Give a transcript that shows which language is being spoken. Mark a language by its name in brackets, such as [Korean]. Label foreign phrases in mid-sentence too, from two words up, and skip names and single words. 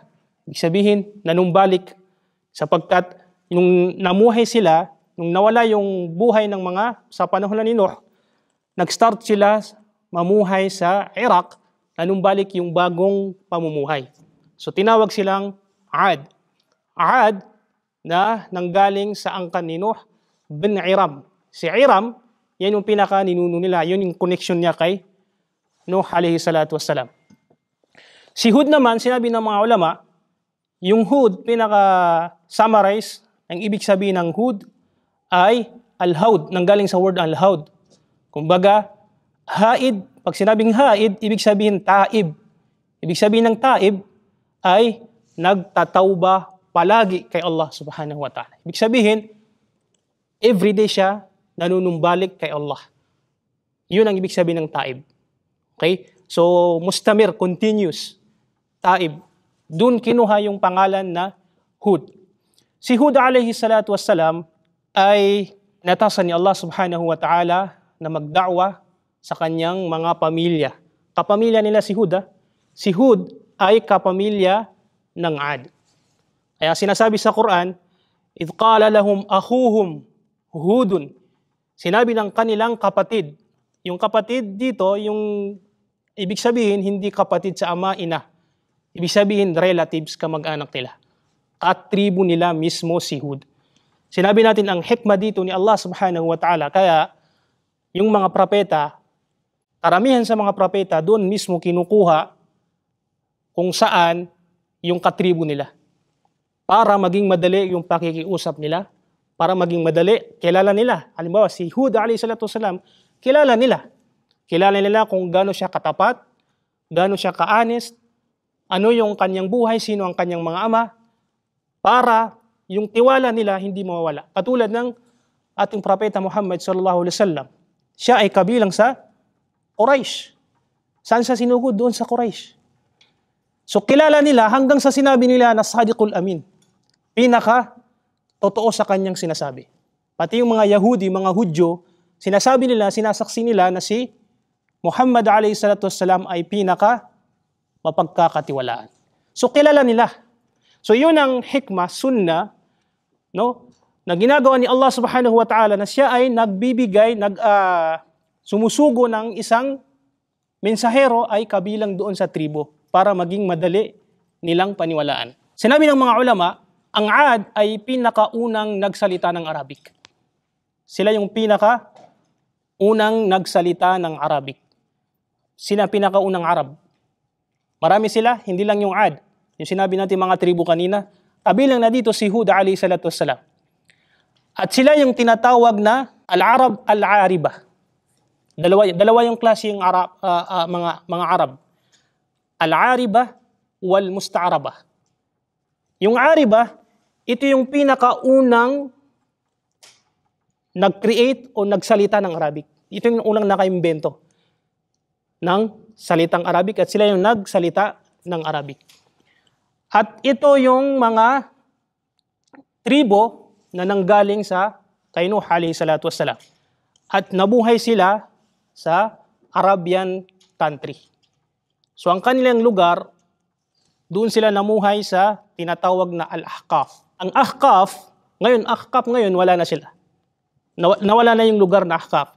[Filipino] Ibig sabihin, nanumbalik sapagkat yung namuhay sila, nung nawala yung buhay ng sa panahon ni Nuh, nag-start sila mamuhay sa Iraq, nanumbalik yung bagong pamumuhay. So tinawag silang Ad. Ad na nanggaling sa angkan ni Nuh bin Iram. Si Iram, yan yung pinaka-ninuno nila, yun yung connection niya kay Nuh [Arabic] عليه الصلاة والسلام. [Filipino] Si Hud naman, sinabi ng mga ulama, yung Hud, pinaka-summarize, ang ibig sabihin ng Hud ay al-Haud, nanggaling sa word al-Haud. Kumbaga, haid, pag sinabing haid, ibig sabihin taib. Ibig sabihin ng taib ay nagtatawba palagi kay Allah [Arabic] سبحانه وتعالى. [Filipino] Ibig sabihin, everyday siya nanunumbalik kay Allah. Yun ang ibig sabihin ng taib. Okay? So, mustamir, continuous. Taib. Doon kinuha yung pangalan na Hud. Si Hud [Arabic] عليه الصلاة والسلام [Filipino] ay natasan ni Allah [Arabic] سبحانه وتعالى [Filipino] na magda'wa sa kanyang mga pamilya. Kapamilya nila si Hud. Si Hud ay kapamilya ng Ad. Kaya sinasabi sa Quran, [Arabic] إذ قال لهم أخوهم هود. [Filipino] Sinabi ng kanilang kapatid. Yung kapatid dito, yung ibig sabihin, hindi kapatid sa ama, ina. Ibig sabihin, relatives, kamag-anak nila. Katribo nila mismo si Hud. Sinabi natin ang hikmah dito ni Allah [Arabic] سبحانه وتعالى. [Filipino] Kaya, yung mga propeta, karamihan sa mga propeta, doon mismo kinukuha kung saan yung katribo nila. Para maging madali yung pakikiusap nila, para maging madali, kilala nila. Halimbawa, si Hud [Arabic] عليه الصلاة والسلام, [Filipino] kilala nila. Kilala nila kung gaano siya katapat, gaano siya ka-honest, ano yung kanyang buhay, sino ang kanyang mga ama, para yung tiwala nila hindi mawawala. Katulad ng ating propeta Muhammad [Arabic] صلى الله عليه وسلم. [Filipino] Siya ay kabilang sa Quraysh. Saan siya sinugod? Doon sa Quraysh. So kilala nila hanggang sa sinabi nila na [Arabic] الصادق الأمين. [Filipino] Totoo sa kanyang sinasabi. Pati yung mga Yahudi, mga Hudyo, sinasabi nila, sinasaksi nila na si Muhammad [Arabic] عليه الصلاة والسلام [Filipino] ay mapagkakatiwalaan. So kilala nila. So yun ang hikmah, sunnah, no, na ginagawa ni Allah [Arabic] سبحانه وتعالى [Filipino] na siya ay nagbibigay, sumusugo ng isang mensahero ay kabilang doon sa tribo para maging madali nilang paniwalaan. Sinabi ng mga ulama, ang Ad ay pinakaunang nagsalita ng Arabic. Sila yung pinakaunang nagsalita ng Arabic. Sila pinakaunang Arab. Marami sila, hindi lang yung Ad. Yung sinabi natin mga tribo kanina, kabilang na dito si Hud [Arabic] عليه الصلاة والسلام. [Filipino] At sila yung tinatawag na [Arabic] العرب العاربة. [Filipino] Dalawa yung klase yung mga Arab. [Arabic] العاربة والمستعربة. [Filipino] Yung Ariba, ito yung pinakaunang nag-create o nagsalita ng Arabic. Ito yung unang nakaimbento ng salitang Arabic at sila yung nagsalita ng Arabic. At ito yung mga tribo na nanggaling sa kay Nuh [Arabic] عليه الصلاة والسلام. [Filipino] At nabuhay sila sa [English] Arabian country. [Filipino] So ang kanilang lugar, doon sila namuhay sa tinatawag na Al-Ahqaf. Ang Ahqaf ngayon wala na sila. Nawala na yung lugar na Ahqaf.